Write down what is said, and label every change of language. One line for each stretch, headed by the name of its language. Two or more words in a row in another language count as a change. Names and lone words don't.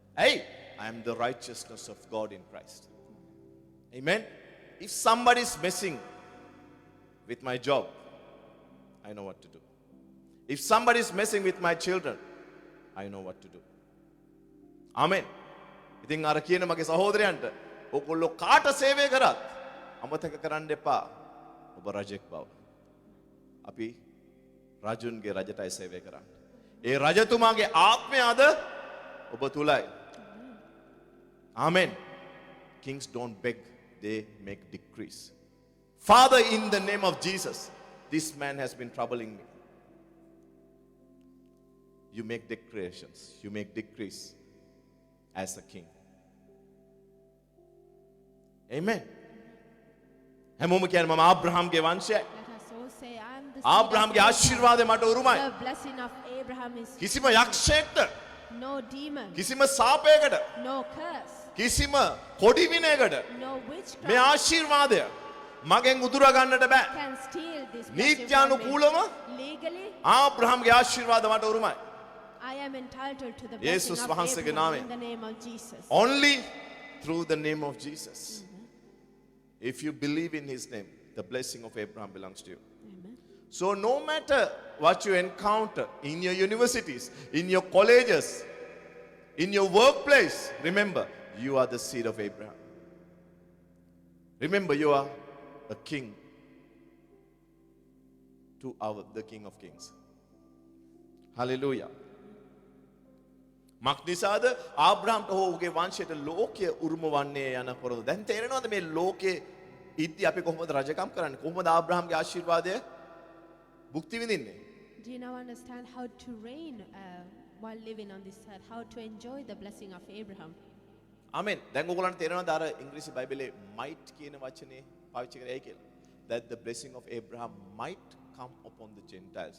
English: Hey, I am the righteousness of God in Christ. Amen. If somebody is messing with my job, I know what to do. If somebody is messing with my children, I know what to do. Amen.
Sinhala: ඉතින් අර කියන මගේ සහෝදරයන්ට ඔයගොල්ලෝ කාට සේවය කරත් අමතක කරන්න එපා ඔබ රජෙක් බව. අපි රජුන්ගේ රජටයි සේවය කරන්නේ. ඒ රජතුමාගේ ආත්මය අද ඔබ තුලයි.
English: Amen. Kings don't beg, they make decrees. Father, in the name of Jesus, this man has been troubling me. You make declarations, you make decrees as a king.
Sinhala: Amen. හැමෝම කියන්නේ මම ආබ්‍රහම්ගේ වංශයයි.
English: Let us all say, I am the
Sinhala: ආබ්‍රහම්ගේ ආශිර්වාදය මට උරුමයි.
English: The blessing of Abraham is
Sinhala: කිසිම යක්ෂයෙක්ට,
English: no demon,
Sinhala: කිසිම සාපයකට,
English: no curse,
Sinhala: කිසිම කොඩි විනයකට
English: no
Sinhala: මේ
English: witchcraft
Sinhala: ආශිර්වාදය මගෙන් උදුරා ගන්නට බෑ.
English: can steal this blessing from
Sinhala: නීත්‍යානුකූලව
English: me. Legally,
Sinhala: ආබ්‍රහම්ගේ ආශිර්වාද මට උරුමයි.
English: I am entitled to the Jesus blessing of
Sinhala: වහන්සේගේ
English: Abraham
Sinhala: නාමයෙන්.
English: in the name of Jesus. Only through the name of Jesus. If you believe in his name, the blessing of Abraham belongs to you. Amen. So no matter what you encounter in your universities, in your colleges, in your workplace, remember, you are the seed of Abraham. Remember, you are a king to the King of Kings. Hallelujah.
Sinhala: මක්නිසාද ආබ්‍රහම්ට හෝ ඔහුගේ වංශයට ලෝකය උරුම වන්නේ යන පොරොන්දු. දැන් තේරෙනවද මේ ලෝකේ ඉද්දි අපි කොහොමද රජකම් කරන්නේ? කොහොමද ආබ්‍රහම්ගේ ආශිර්වාදය භුක්ති විඳින්නේ?
English: Do you now understand how to reign while living on this earth? How to enjoy the blessing of Abraham?
Sinhala: ආමෙන්. දැන් ඔයගොල්ලන්ට තේරෙනවද අර ඉංග්‍රීසි බයිබලයේ might කියන වචනේ පාවිච්චි කරේ කියලා?
English: That the blessing of Abraham might come upon the Gentiles.